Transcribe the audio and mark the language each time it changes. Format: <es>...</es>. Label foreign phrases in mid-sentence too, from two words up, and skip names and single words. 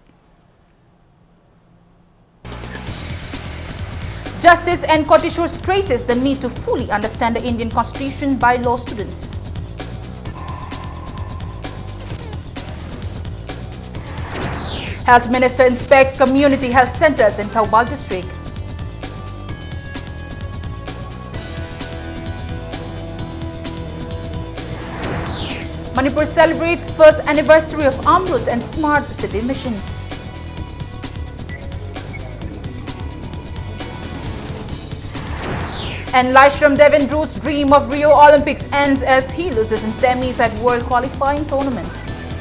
<en>Justice N. Kotishore stresses the need to fully understand the Indian Constitution by law students. Health Minister inspects community health centers in Thoubal district. Manipur celebrates first anniversary of Amrut and Smart City Mission. And Lyshram Devendru's dream of Rio Olympics ends as he loses in semis at World Qualifying Tournament.</en>